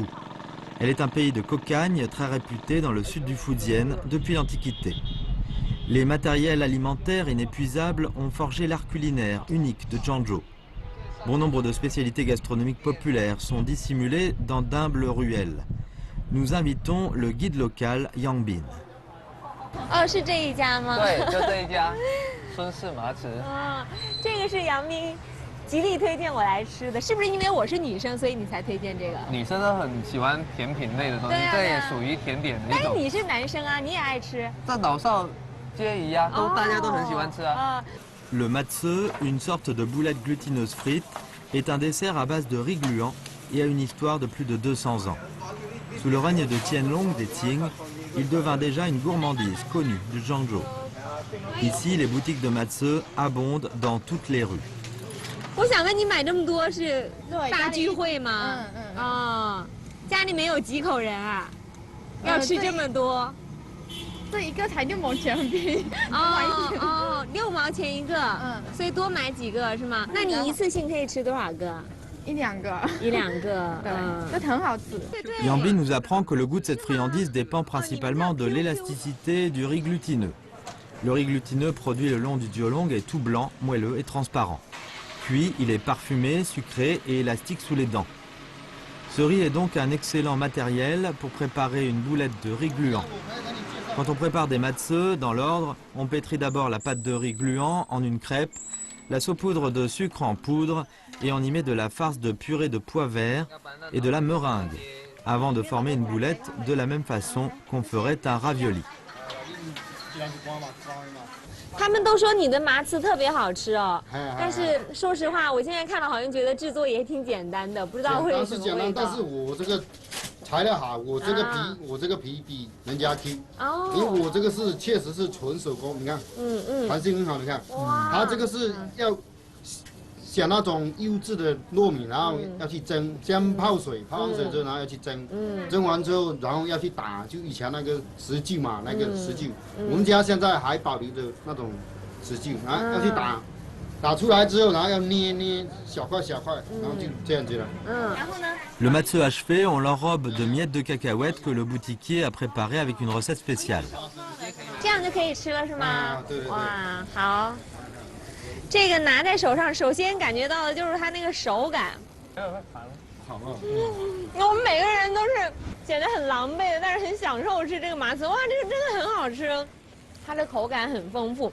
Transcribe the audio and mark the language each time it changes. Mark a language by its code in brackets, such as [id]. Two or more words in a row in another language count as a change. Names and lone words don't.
[fr] Elle est un pays de cocagne très réputé dans le sud du Fujian depuis l'Antiquité. Les matériels alimentaires inépuisables ont forgé l'art culinaire unique de Zhangzhou. Bon nombre de spécialités gastronomiques populaires sont dissimulées dans d'humbles ruelles. Nous invitons le guide local Yang Bin. [zh] 哦，是这一家吗？对，就这一家，孙氏麻糍。这个是杨斌极力推荐我来吃的，是不是因为我是女生，所以你才推荐这个？女生都很喜欢甜品类的东西，这也属于甜点的一种。但是你是男生啊，你也爱吃。在老少皆宜啊，大家都很喜欢吃啊。 [fr] Le matse, une sorte de boulette glutineuse frite, est un dessert à base de riz gluant et a une histoire de plus de 200 ans. Sous le règne de Qianlong des Qing, il devint déjà une gourmandise connue du Zhangzhou. Ici, les boutiques de matse abondent dans toutes les rues. [zh] 我想问你买这么多是大聚会吗？家里没有几口人啊？要吃这么多？这一个才6毛钱，很便宜。哦，6毛钱一个，所以多买几个是吗？那你一次性可以吃多少个？1、2个。 1、2个，这很好吃。 [fr] Yambin nous apprend que le goût de cette friandise dépend principalement de l'élasticité du riz glutineux. Le riz glutineux produit le long du diolong est tout blanc, moelleux et transparent. Puis il est parfumé, sucré et élastique sous les dents. Ce riz est donc un excellent matériel pour préparer une boulette de riz gluant. Quand on prépare des matzeux, dans l'ordre, on pétrit d'abord la pâte de riz gluant en une crêpe, la saupoudre de sucre en poudre et on y met de la farce de purée de pois verts et de la meringue, avant de former une boulette de la même façon qu'on ferait un ravioli. [zh] 他们都说你的麻糍特别好吃哦，但是说实话，我现在看了好像觉得制作也挺简单的，不知道会有什么味道。但是我这个材料好，我这个皮比人家 Q， 因为我这个是确实是纯手工，你看，弹性很好，你看，它这个是要选那种优质的糯米，然后要去蒸，先泡水，泡完水之后，然后要去蒸，蒸完之后，然后要去打，就以前那个石臼嘛，那个石臼，我们家现在还保留着那种石臼，然后要去打，打出来之后，然后要捏小块小块，然后就这样子了。然后呢 [fr] Le matzeux achevé, on l'enrobe de miettes de cacahuètes que le boutiquier a préparées avec une recette spéciale. [zh] 这样就可以吃了是吗？对。哇，好。这个拿在手上，首先感觉到的就是它那个手感。我们每个人都是显得很狼狈的，但是很享受吃这个麻糍。哇，这个真的很好吃，它的口感很丰富。